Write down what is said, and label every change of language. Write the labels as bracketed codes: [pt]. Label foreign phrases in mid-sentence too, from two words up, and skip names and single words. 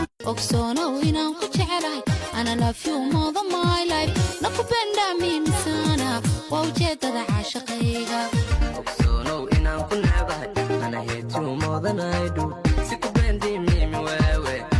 [so] Ogsoonow inaan ku jecelahay, [en] and I love you more than my life. [sw] Nakupenda mimi sana, [so] waa ujeedada caashaqayga. Ogsoonow inaan ku necbahay, [en] and I hate you more than I do. [sw] Sikupendi mimi wewe.